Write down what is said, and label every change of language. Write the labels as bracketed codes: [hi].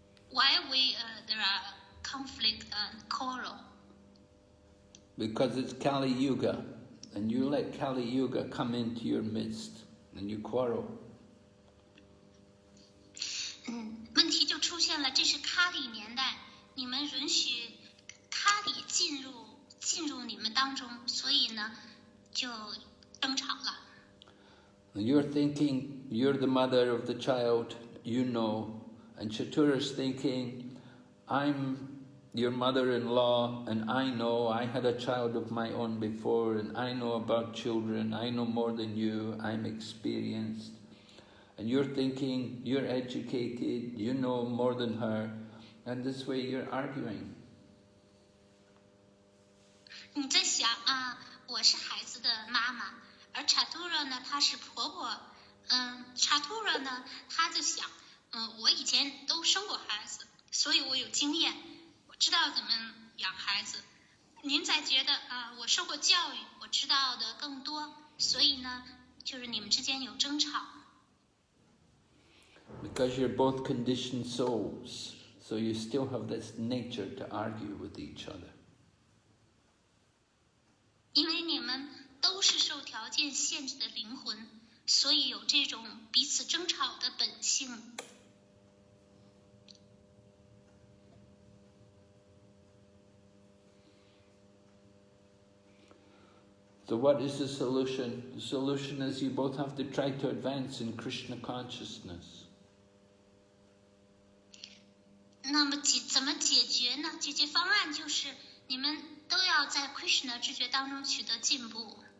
[en] why there are conflict and quarrel? Because it's Kali Yuga, and you let Kali Yuga come into your midst, and you quarrel. [zh] 问题就出现了，这是咖喱年代，你们允许咖喱进入你们当中，所以呢，就争吵了。 [en] And you're thinking you're the mother of the child, you know, and Chatura's thinking, I'm your mother-in-law, and I know I had a child of my own before, and I know about children, I know more than you, I'm experienced. And you're thinking you're educated, you know more than her, and this way you're arguing. [zh] 你在想啊，我是孩子的妈妈，而查图拉呢，她是婆婆。查图拉呢，她就想，我以前都生过孩子，所以我有经验，我知道怎么养孩子。您才觉得啊，我受过教育，我知道的更多，所以呢，就是你们之间有争吵。 [en] Because you're both conditioned souls, so you still have this nature to argue with each other. [zh] 因为你们都是受条件限制的灵魂，所以有这种彼此争吵的本性。 [en] So what is the solution? The solution is you both have to try to advance in Krishna consciousness. [zh] 那么怎么解决呢？解决方案就是你们都要在 Krishna 知觉当中取得进步。